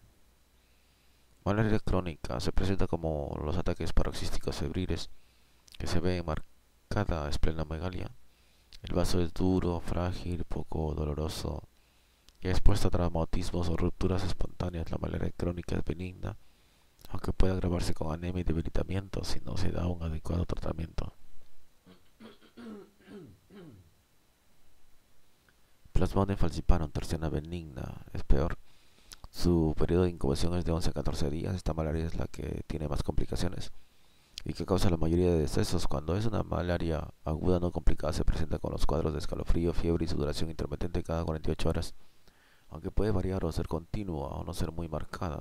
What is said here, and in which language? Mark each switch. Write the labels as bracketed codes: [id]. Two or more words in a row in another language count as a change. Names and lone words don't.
[es] Malaria crónica se presenta como los ataques paroxísticos febriles que se ve en marcada esplenomegalia. El vaso es duro, frágil, poco doloroso y expuesto a traumatismos o rupturas espontáneas. La malaria crónica es benigna, aunque puede agravarse con anemia y debilitamiento si no se da un adecuado tratamiento. Plasmodium falciparum terciana benigna es peor. Su periodo de incubación es de 11 a 14 días. Esta malaria es la que tiene más complicaciones y que causa la mayoría de decesos. Cuando es una malaria aguda no complicada, se presenta con los cuadros de escalofrío, fiebre y sudoración intermitente cada 48 horas, aunque puede variar o ser continua o no ser muy marcada.